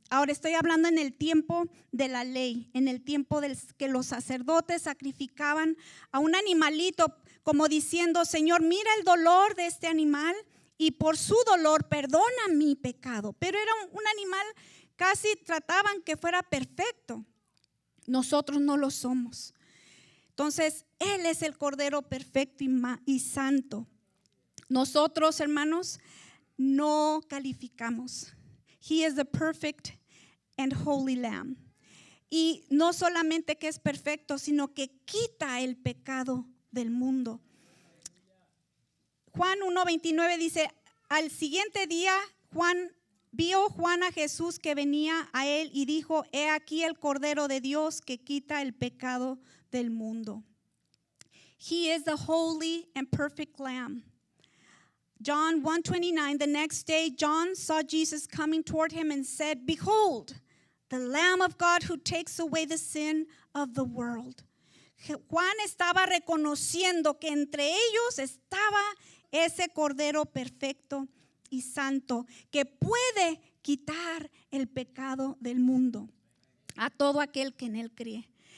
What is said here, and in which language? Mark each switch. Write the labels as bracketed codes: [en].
[es] Ahora estoy hablando en el tiempo de la ley, en el tiempo que los sacerdotes sacrificaban a un animalito como diciendo, Señor, mira el dolor de este animal y por su dolor perdona mi pecado. Pero era un animal, casi trataban que fuera perfecto. Nosotros no lo somos. Entonces, Él es el Cordero perfecto y santo. Nosotros, hermanos, no calificamos. [en] He is the perfect and holy Lamb. [es] Y no solamente que es perfecto, sino que quita el pecado del mundo. Juan 1:29 dice, al siguiente día vio Juan a Jesús que venía a él y dijo, he aquí el Cordero de Dios que quita el pecado del mundo. [en] He is the holy and perfect Lamb. John 1:29, the next day John saw Jesus coming toward him and said, behold, the Lamb of God who takes away the sin of the world. [es] Juan estaba reconociendo que entre ellos estaba ese Cordero perfecto y santo que puede quitar el pecado del mundo a todo aquel que en él cree.